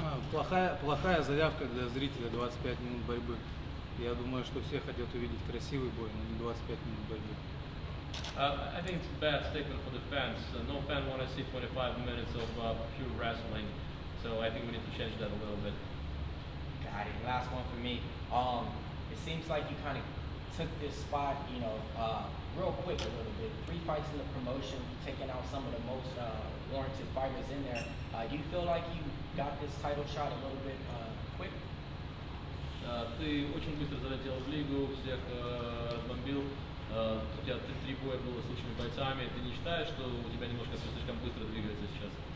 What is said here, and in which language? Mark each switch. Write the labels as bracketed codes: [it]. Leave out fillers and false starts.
[ru] Плохая заявка для зрителя 25 минут борьбы. Я думаю, что все хотят увидеть красивый бой, но не 25 минут борьбы. [en] I think it's a bad statement for the fans. No fan want to see 25 minutes of pure wrestling, so I think we need to change that a little bit. Got it. Last one for me. It seems like you kind of took this spot, real quick a little bit. 3 fights in the promotion, taking out some of the most warranted fighters in there. Do you feel like you got this title shot a little bit quick? [ru] Ты очень быстро залетел в лигу, всех бомбил. У тебя 3 боя было с лучшими бойцами. Ты не считаешь, что у тебя немножко все слишком быстро двигается сейчас?